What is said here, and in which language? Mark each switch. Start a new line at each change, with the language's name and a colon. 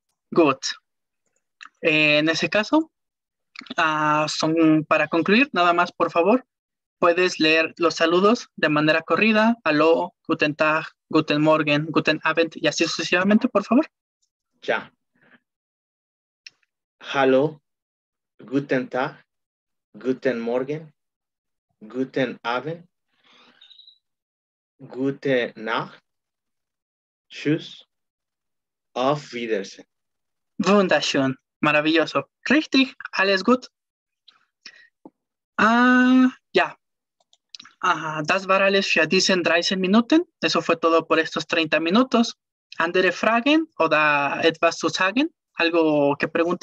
German: Gut.
Spanish: En ese caso, para concluir, nada más, por favor, puedes leer los saludos de manera corrida.
German: Hallo, guten Tag, guten Morgen, guten Abend,
Spanish: y así sucesivamente, por favor. Ya.
German: Hallo, guten Tag, guten Morgen, guten Abend, gute Nacht, tschüss, auf Wiedersehen. Wunderschön, maravilloso. Richtig, alles gut. Ja. Das war alles für diesen 30 Minuten.
Spanish: Eso fue todo por estos 30 minutos.
German: ¿Andere Fragen oder etwas zu sagen?
Spanish: ¿Algo que preguntar?